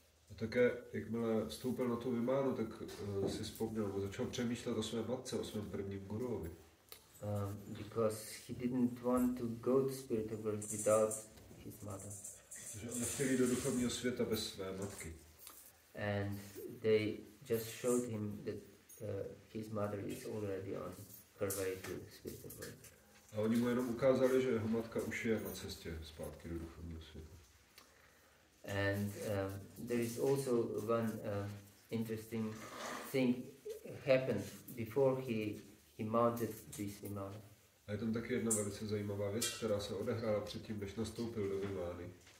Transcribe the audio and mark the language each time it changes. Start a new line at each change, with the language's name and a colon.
Czech: A také, jakmile vstoupil na tu Vimánu, tak si vzpomněl, začal přemýšlet o své matce, o svém prvním guruovi.
English: Because he didn't want to go to spiritual world without his mother.
Czech: Protože on nechtěl jít do duchovního světa bez své matky.
English: And they just showed him that his mother is already on her way to spiritual world.
Czech: A oni mu jenom ukázali, že jeho matka už je na cestě zpátky do duchovního světa.
English: And there is also one interesting thing happened before he mounted this Vimana.
Czech: A je tam taky jedna velice zajímavá věc, která se odehrála předtím, než nastoupil do Vimány.